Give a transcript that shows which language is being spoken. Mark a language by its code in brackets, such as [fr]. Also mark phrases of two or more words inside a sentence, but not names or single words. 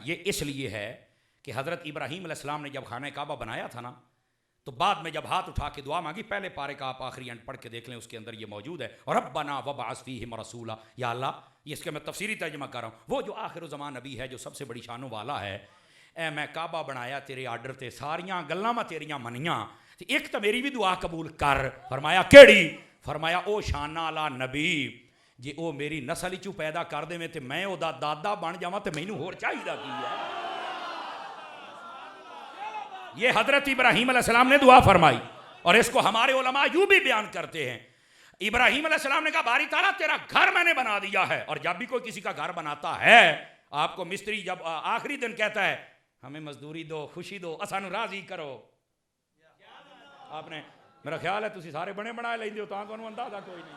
[ur] یہ اس لیے ہے کہ حضرت ابراہیم [ar] علیہ السلام [ur] نے جب خانہ کعبہ بنایا تھا نا، تو بعد میں جب ہاتھ اٹھا کے دعا مانگی، پہلے پارے کا آپ آخری اینڈ پڑھ کے دیکھ لیں، اس کے اندر یہ موجود ہے، [ar] ربنا وبعث فیہم رسولا، یا اللہ، [ur] یہ اس کا میں تفسیری ترجمہ کر رہا ہوں، وہ جو آخر الزمان نبی ہے، جو سب سے بڑی شانوں والا ہے، [pa] اے میں کعبہ بنایا تیرے آرڈر تے، ساریاں گلاں میں تیریاں منیاں، ایک تو میری بھی دعا قبول کر۔ فرمایا کیڑی؟ فرمایا او شانہ والا نبی جی او میری نسل چوں پیدا کر دے تے میں او دا دادا بن جاواں تے مینوں ہور چاہیدا کی ہے؟ [ur] یہ حضرت ابراہیم [ar] علیہ السلام [ur] نے دعا فرمائی، اور اس کو ہمارے علماء یوں بھی بیان کرتے ہیں، ابراہیم [ar] علیہ السلام [ur] نے کہا باری تعالیٰ تیرا گھر میں نے بنا دیا ہے، اور جب بھی کوئی کسی کا گھر بناتا ہے، آپ کو مستری جب آخری دن کہتا ہے ہمیں مزدوری دو، خوشی دو، [pa] اسانو راضی کرو، [ur] آپ نے میرا خیال ہے [pa] تسی سارے بنے بنائے لیندے ہو، تاں کو اندازہ کوئی نہیں۔